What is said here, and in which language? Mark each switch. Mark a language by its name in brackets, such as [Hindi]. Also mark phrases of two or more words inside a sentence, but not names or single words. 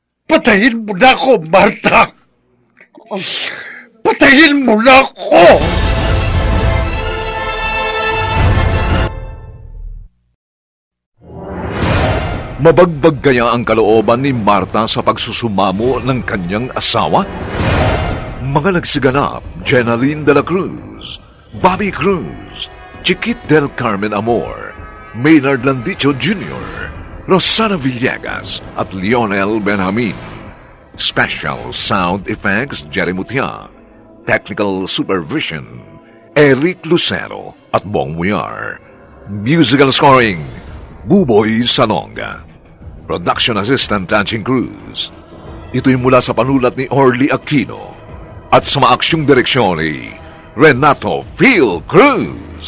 [Filipino] Patayin mo na ako, Marta! Patayin mo na ako! Mabagbag kaya ang kalooban ni Marta sa pagsusumamo ng kanyang asawa? Mga nagsiganap, Jenaline de la Cruz, Bobby Cruz, Chiquit del Carmen Amor, Maynard Landicho Jr., Rosana Villegas at Lionel Benjamin. [English] Special Sound Effects, Jerry Mutia. Technical Supervision, [Filipino] Eric Lucero at Bong Muyar. [English] Musical Scoring, Buboy Salonga. Production Assistant [Filipino] Tanching Cruz. Ito'y mula sa panulat ni Orly Aquino at sa maaksyong direksyon ni Renato Phil Cruz.